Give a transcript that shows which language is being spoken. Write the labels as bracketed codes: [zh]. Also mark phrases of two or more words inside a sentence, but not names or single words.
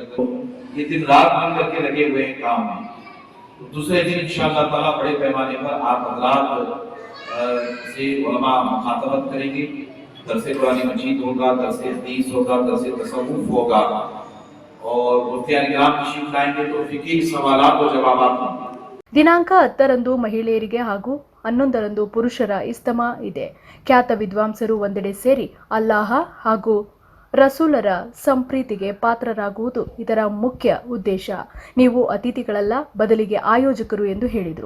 [hi] ये दिन रात मिल करके लगे हुए हैं काम में। तो दूसरे दिन [ar] إن شاء الله تعالى [hi] बड़े पैमाने पर आप हज़रात से उलमा मुखातबत करेंगे, दरसे कुरान मजीद होगा, दरसे हदीस होगा, दरसे तसव्वुफ होगा और मुफ्तियान किराम तशरीफ लाएंगे तो फिक़ही सवालात और जवाबात होंगे। [kn] ದಿನಾಂಕ 10ರಂದು ಮಹಿಳೆಯರಿಗೆ ಹಾಗೂ 11ರಂದು ಪುರುಷರ ಇಸ್ತಮಾ ಇದೆ. ಖ್ಯಾತ ವಿದ್ವಾಂಸರು ಒಂದೆಡೆ ಸೇರಿ ಅಲ್ಲಾಹ ಹಾಗೂ ರಸೂಲರ ಸಂಪ್ರೀತಿಗೆ ಪಾತ್ರರಾಗುವುದು ಇದರ ಮುಖ್ಯ ಉದ್ದೇಶ. ನೀವು ಅತಿಥಿಗಳಲ್ಲ, ಬದಲಿಗೆ ಆಯೋಜಕರು ಎಂದು ಹೇಳಿದರು.